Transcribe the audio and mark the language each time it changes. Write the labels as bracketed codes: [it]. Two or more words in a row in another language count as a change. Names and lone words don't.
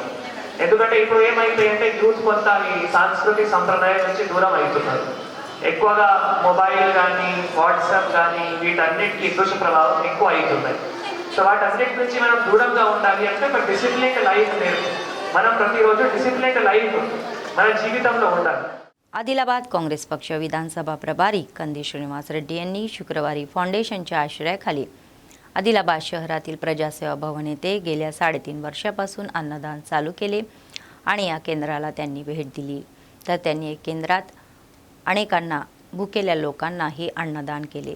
[te] ఎందుకంటే ఇప్పుడు ఏమైపోయిందంటే యూత్ కొంత ఈ సాంస్కృతిక సంప్రదాయం నుంచి దూరం అవుతున్నారు. ఎక్కువగా మొబైల్ కానీ వాట్సాప్ కానీ వీటన్నిటికీ దుష్ప్రభావం ఎక్కువ అవుతున్నాయి. సో వాటన్నిటి నుంచి మనం దూరంగా ఉండాలి అంటే ఒక [en] disciplined life [te] మనం ప్రతిరోజు [en] disciplined life [te] మన జీవితంలో ఉండాలి. [mr] आदिलाबाद काँग्रेस पक्ष विधानसभा प्रभारी कंदी श्रीनिवास रेड्डी यांनी शुक्रवारी फाउंडेशनच्या आश्रयाखाली आदिलाबाद शहरातील प्रजासेवा भवन येथे गेल्या 3.5 वर्षापासून अन्नदान चालू केले आणि या केंद्राला त्यांनी भेट दिली. तर त्यांनी केंद्रात अनेकांना भुकेल्या लोकांनाही अन्नदान केले.